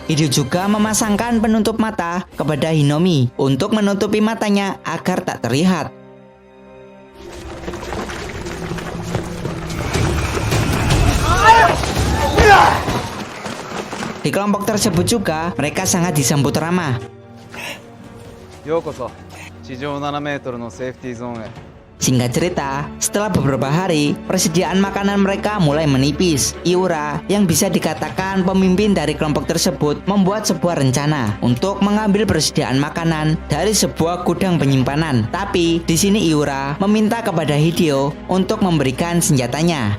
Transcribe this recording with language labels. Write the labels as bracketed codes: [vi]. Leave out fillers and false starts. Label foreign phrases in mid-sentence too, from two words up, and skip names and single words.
[id] Hideo juga memasangkan penutup mata kepada Hinomi untuk menutupi matanya agar tak terlihat. Di kelompok tersebut juga, mereka sangat disambut ramah. [ja] ようこそ地上7メートルのセーフティーゾーンへ。 [id] Singkat cerita, setelah beberapa hari, persediaan makanan mereka mulai menipis. Iura, yang bisa dikatakan pemimpin dari kelompok tersebut, membuat sebuah rencana untuk mengambil persediaan makanan dari sebuah gudang penyimpanan. Tapi di sini Iura meminta kepada Hideo untuk memberikan senjatanya.